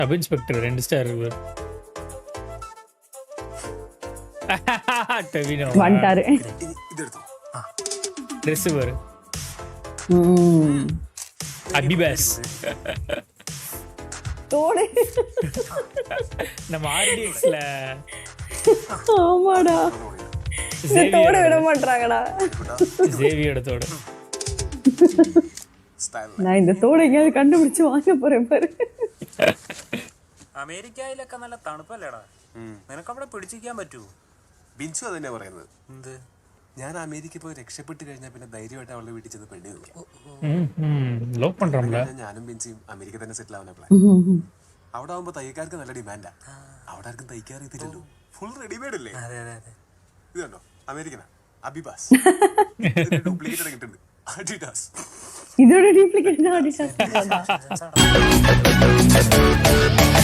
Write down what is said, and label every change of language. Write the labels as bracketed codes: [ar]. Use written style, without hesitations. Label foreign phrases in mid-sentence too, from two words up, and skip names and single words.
[en] Sub Inspector [ml] 2 സ്റ്റാർ ടൊവിനോ [ta] வந்துட்டாரு. [ml] ഇതെടുത്തോ. ഡ്രസ് പേര് ம். അബിബാസ് [ta] தோடு. நம்ம RDXல ஆமாடா. இந்த தோட விட மாட்டாங்கடா. சேவியோட தோடு Style. நான் இந்த தோட எங்கேயாவது கண்டுபிடிச்சு வாங்க போறேன் பாரு. [ml] അമേരിക്കയിലൊക്കെ നല്ല തണുപ്പല്ലേടാ, നിനക്ക് അവിടെ പിടിച്ചിരിക്കാൻ പറ്റൂ? ബിൻസു അത് തന്നെയാ പറയുന്നത്. എന്ത്? ഞാൻ അമേരിക്കയിൽ പോയി രക്ഷപ്പെട്ട് കഴിഞ്ഞാൽ പിന്നെ ധൈര്യമായിട്ട് അവളുടെ വീട്ടിൽ ചെന്ന് പെണ്ണി നോക്കാം. [ta] லவ் பண்றோம்ல [ml] ഞാനും ബിൻസിയും അമേരിക്ക തന്നെ സെറ്റിൽ ആവാനാ പ്ലാൻ. അവിടെ ആവുമ്പോ തയ്യക്കാർക്ക് നല്ല ഡിമാൻഡാ. അവിടെ ആർക്കും തയ്ക്കാൻ അറിയത്തില്ലല്ലോ, [en] full readymade [ml] അല്ലേ. അതെ അതെ അതെ. ഇത് കണ്ടോ, അമേരിക്കനാ അബിബാസ്. ഡ്യൂപ്ലിക്കേറ്റ് ഇറങ്ങിയിട്ടുണ്ട്, അഡിഡാസ്. [ta] இதோட டூப்ளிகேட் தான் அடிச்சா